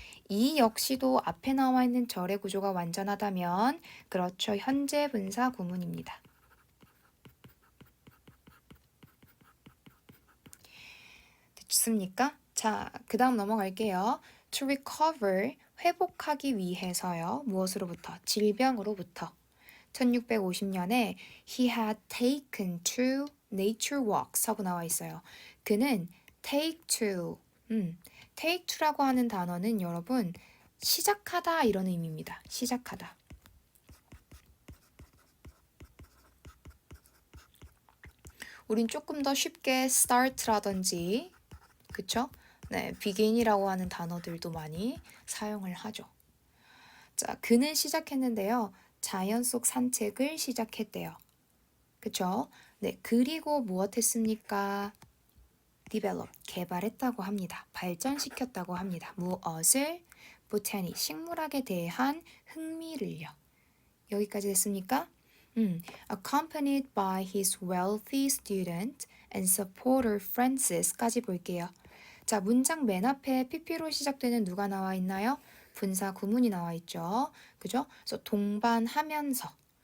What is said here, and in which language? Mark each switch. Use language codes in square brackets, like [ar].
[ko] 이 역시도 앞에 나와 있는 절의 구조가 완전하다면 그렇죠. 현재 분사 구문입니다. 됐습니까? 자, 그 다음 넘어갈게요. [en] To recover, [ko] 회복하기 위해서요. 무엇으로부터? 질병으로부터. 1650년에 [en] he had taken to nature walks [ko] 하고 나와 있어요. 그는 take to, take to라고 하는 단어는 여러분 시작하다 이런 의미입니다. 시작하다. 우린 조금 더 쉽게 start라든지 그쵸? 네, begin이라고 하는 단어들도 많이 사용을 하죠. 자, 그는 시작했는데요. 자연 속 산책을 시작했대요. 그쵸? 네, 그리고 무엇했습니까? develop, 개발했다고 합니다. 발전시켰다고 합니다. 무엇을? botany, 식물학에 대한 흥미를요. 여기까지 됐습니까? [en] Accompanied by his wealthy student and supporter Francis까지 [ko] 볼게요. 자, 문장 맨 앞에 pp로 시작되는 누가 나와 있나요? 분사 구문이 나와 있죠. 그죠? 그래서 동반하면서.